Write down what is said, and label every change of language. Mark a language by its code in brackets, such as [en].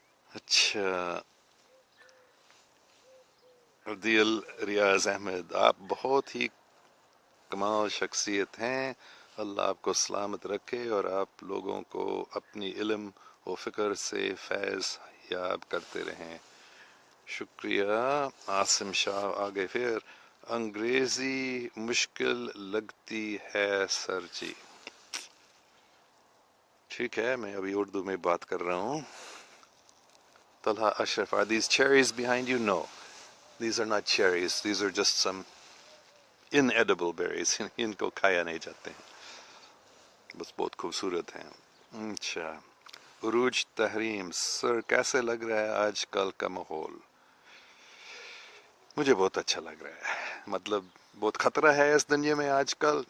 [ur] اچھا عدیل ریاض احمد، آپ بہت ہی کمال شخصیت ہیں، اللہ آپ کو سلامت رکھے اور آپ لوگوں کو اپنی علم و فکر سے فیض یاب کرتے رہیں. شکریہ. عاصم شاہ آگے پھر، انگریزی مشکل لگتی ہے سر جی. ٹھیک ہے میں ابھی اردو میں بات کر رہا ہوں. [en] Talha Ashraf, are these cherries behind you? No, these are not cherries, these are just some inedible berries. [ur] ان کو کھایا نہیں جاتے ہیں، بس بہت خوبصورت ہیں. اچھا عروج تحریم، سر کیسے لگ رہا ہے آج کل کا ماحول؟ مجھے بہت اچھا لگ رہا ہے، مطلب بہت خطرہ ہے اس دنیا میں آج کل.